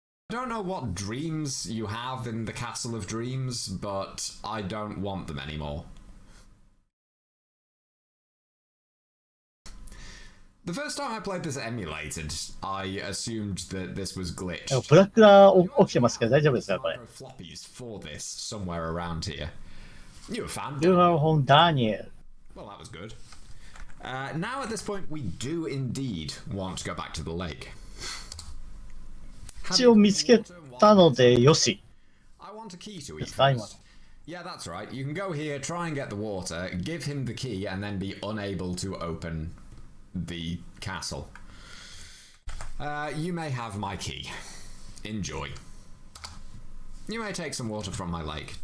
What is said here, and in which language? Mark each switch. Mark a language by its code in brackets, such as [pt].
[en] I don't know what dreams you have in the Castle of Dreams, but I don't want them anymore. The first time I played this emulated, I assumed that this was glitched. [ja] ブラックが起きてますけど大丈夫ですかこれ。 [en] Floppies for this somewhere around here. You a fan? You are from Daniel. Well, that was good. Now at this point, we do indeed want to go back to the lake. [ja] 一応見つけたのでよし。 [en] I want a key to eat [ja] ですか今の。 [en] Yeah, that's right. You can go here, try and get the water, give him the key, and then be unable to open the castle. You may have my key. Enjoy. You may take some water from my lake.